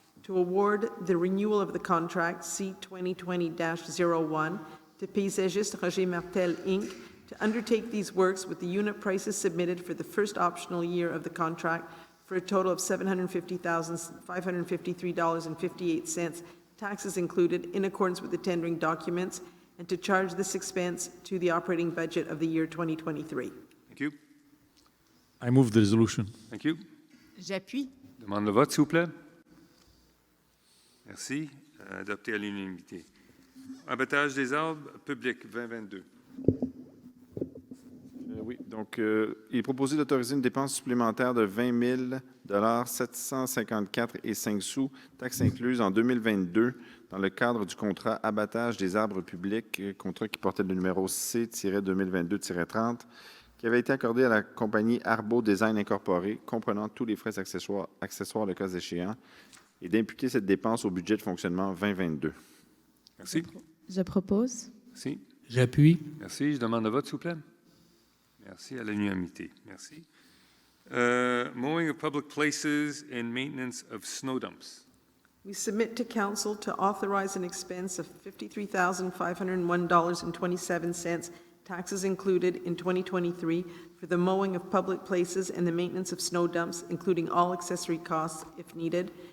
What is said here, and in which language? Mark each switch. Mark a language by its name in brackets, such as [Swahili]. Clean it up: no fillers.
[English] to award the renewal of the contract C-2020-01 to Paysagiste Roger Martel, Inc., to undertake these works with the unit prices submitted for the first optional year of the contract for a total of $750,553.58, taxes included, in accordance with the tendering documents, and to charge this expense to the operating budget of the year 2023. Thank you. I move the resolution. Thank you. [French] J'appuie. Demande le vote, s'il vous plaît. Merci. Adopté à l'unanimité. Abattage des arbres publics 2022. Oui, donc il est proposé d'autoriser une dépense supplémentaire de 20 754,05 sous, taxes incluses en 2022, dans le cadre du contrat abattage des arbres publics, contrat qui portait le numéro C-2022-30, qui avait été accordé à la compagnie Arbo Design Incorporée, comprenant tous les frais accessoires le cas échéant, et d'imputer cette dépense au budget de fonctionnement 2022. Merci. Je propose. Merci. J'appuie. Merci. Je demande le vote, s'il vous plaît. Merci. À l'unanimité. Merci. [English] Mowing of public places and maintenance of snow dumps. We submit to Council to authorize an expense of $53,501.27, taxes included, in 2023 for the mowing of public places and the maintenance of snow dumps, including all accessory costs if needed,